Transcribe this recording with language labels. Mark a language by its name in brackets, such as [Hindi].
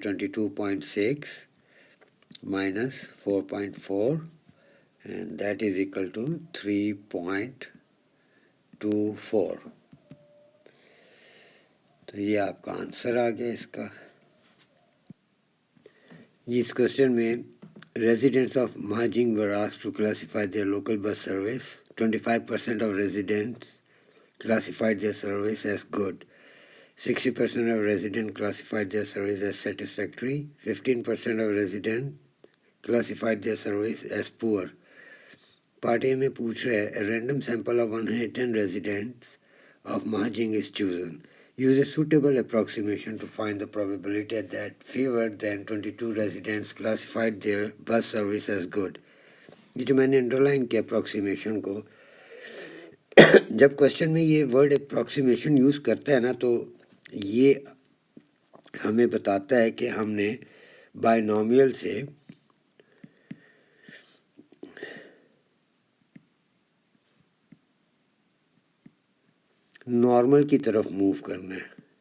[English] 22.6 minus 4.4 and that is equal to 3.24. [Urdu] تو یہ آپ کا آنسر آ گیا اس کا. اس کوشچن میں [English] residents of Mahjong were asked to classify their local bus service. 25% of residents classified their service as good. 60% of residents classified their service as satisfactory. 15% of residents classified their service as poor. Part A [Urdu] میں پوچھ رہے ہیں [English] a random sample of 110 residents of Mahjong is chosen. Use a suitable approximation to find the probability that fewer than 22 residents classified their bus service as good. [Urdu] یہ جو میں نے underline کیا approximation کو، جب کوشچن میں یہ ورڈ اپروکسیمیشن یوز کرتا ہے نا تو یہ ہمیں بتاتا ہے کہ ہم نے بائنومیل سے نارمل کی طرف موو کرنا ہے.